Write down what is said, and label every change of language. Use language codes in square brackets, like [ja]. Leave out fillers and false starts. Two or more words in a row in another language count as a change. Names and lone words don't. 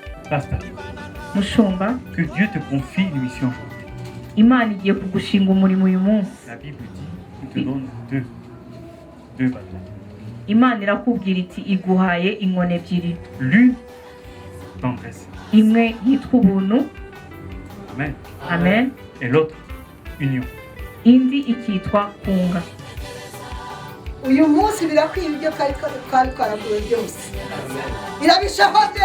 [fr] Pasteur, [rw] mushumba, [fr] que Dieu te confie une mission. [rw] Imana igiye kugushinga umurimo uyu munsi. [fr] La Bible dit, il te donne deux bâtons. [rw] Imana irakubwira iti iguhaye inkoni ebyiri. [fr] L'une, tendresse. [rw] Imwe yitwa ubuntu. Amen. Amen. [fr] Et l'autre, union. [rw] Indi ikitwa kunga. Uyu munsi birakwiye ibyo twari twaraguye byose. Irabishoboze.